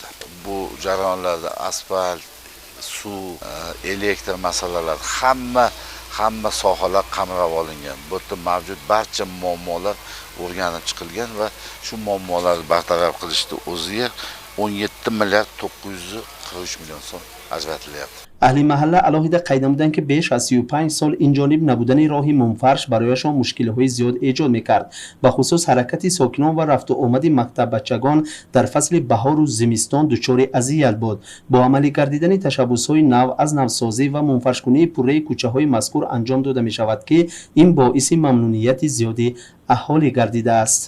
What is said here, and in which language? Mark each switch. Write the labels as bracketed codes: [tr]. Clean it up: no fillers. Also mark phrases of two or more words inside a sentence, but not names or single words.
[uz] Bu jarayonlarda asfalt, suv, elektr masalalari hamma sohalar qamrab olingan. Bu yerda mavjud barcha muammolar o'rganib chiqilgan va shu muammolarni bartaraf qilishda o'ziga 17 milliard 943 million so'm ajratilyapti. [tg] اهل محله علاوه قید نمودند که بیش از 35 سال این جانب نبودن راهی منفرش برایشان مشکل‌های زیاد ایجاد می‌کرد. به خصوص حرکت ساکنان و رفت و آمد مکتب بچگان در فصل بهار و زمستان دچار اذیت بود. با عملی گردیدن تشبس‌های نو از نوسازی و منفرش‌کنی پوره کوچه‌های مذکور انجام داده می‌شود که این باعث ممنونیت زیادی اهالی گردیده است.